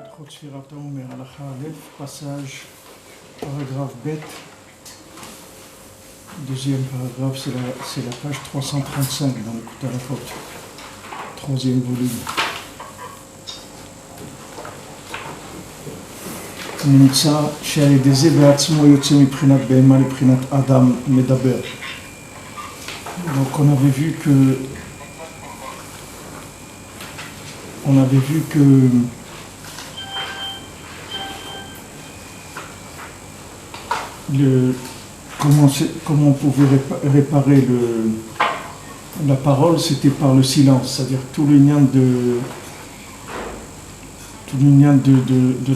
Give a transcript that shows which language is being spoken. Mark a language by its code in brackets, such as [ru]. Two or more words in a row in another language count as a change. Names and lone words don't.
[he] ספירת העומר, הלכה אלף, [fr] passage, paragraphe bête, deuxième paragraphe, c'est la page 335 dans le Kut Halachot, troisième volume. [he] נמצא שעל ידי זה בעצמו יוצא מבחינת בהמה לבחינת אדם מדבר. [fr] Donc on avait vu que comment on pouvait réparer la parole, c'était par le silence, c'est-à-dire tout le lien de